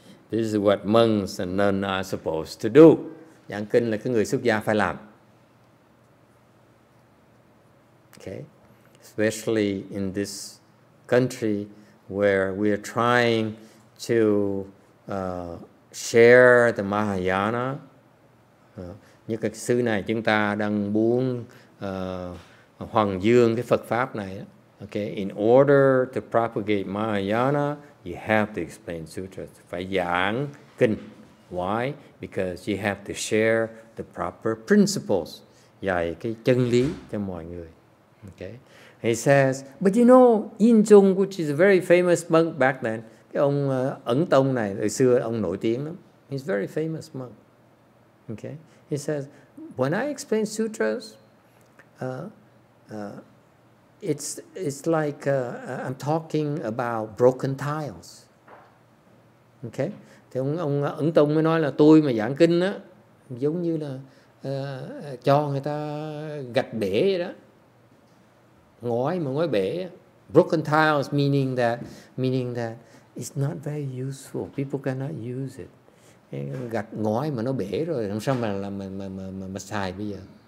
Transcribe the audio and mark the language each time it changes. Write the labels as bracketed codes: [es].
[en] This is what monks and nuns are supposed to do. [vi] Giảng kinh là cái người xuất gia phải làm. [en] Okay? Especially in this country where we are trying to share the Mahayana. [vi] Như cái xứ này chúng ta đang muốn hoàng dương cái Phật Pháp này. [en] Okay? In order to propagate Mahayana, you have to explain sutras. [vi] Phải giảng kinh. [en] Why? Because you have to share the proper principles. [vi] Dạy cái chân lý cho mọi người. [en] Okay? He says, but you know, Yin Zung, which is a very famous monk back then, [vi] cái ông Ấn Tông này, hồi xưa ông nổi tiếng lắm. [en] He's a very famous monk. Okay? He says, when I explain sutras, it's like I'm talking about broken tiles. Okay? [vi] Thì ông Ấn Tông mới nói là tôi mà giảng kinh á, giống như là cho người ta gạch bể vậy đó. Ngói bể. [en] Broken tiles meaning that it's not very useful. People cannot use it. [vi] Gạch ngói mà nó bể rồi làm sao mà xài bây giờ?